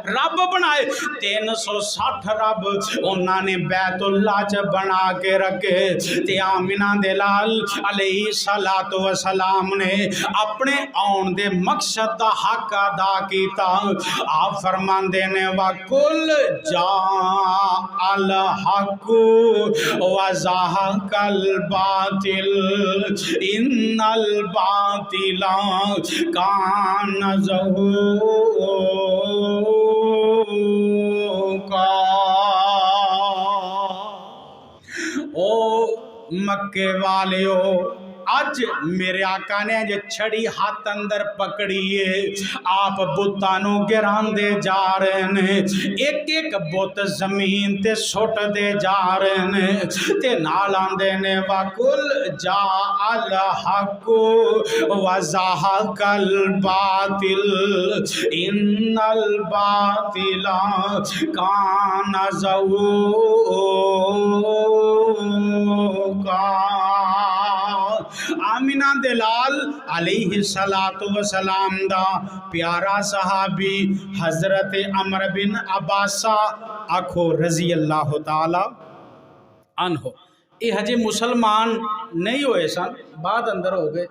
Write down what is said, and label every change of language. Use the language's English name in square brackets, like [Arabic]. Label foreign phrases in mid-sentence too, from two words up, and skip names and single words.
[Punjabi] رب بنائے 360 رب انہاں نے بیت اللہ چ بنا کے رکھے تے آمنہ دے لال [Arabic] عليه الصلاة و السلام [Punjabi] نے اپنے آؤن دے مقصد دا حق ادا کیتا. آپ فرماندے نے [Arabic] وقل جاء الحق و زهق الباطل إن الباطل كان زهوقا۔ كا. [Punjabi] او مکے والیو، اج میرے آقا نے جو چھڑی ہاتھ اندر پکڑی ہے، آپ بتاں نوں گراندے جا رہے نے، اک اک بت زمین تے سٹ دے جا رہے نے، تے نال آندے نے [Arabic] وقل جاء الحق و زهق الباطل إن الباطل كان زهوقا. [Punjabi] آمنہ دے لال [Arabic] عليه الصلاة و السلام [Punjabi] دا پیارا صحابی حضرت عمرو بن عبسہ آکھو [Arabic] رضي الله تعالى عنه, [Punjabi] یہ ہجے مسلمان نہیں ہوئے سن، بعد اندر ہو گئے.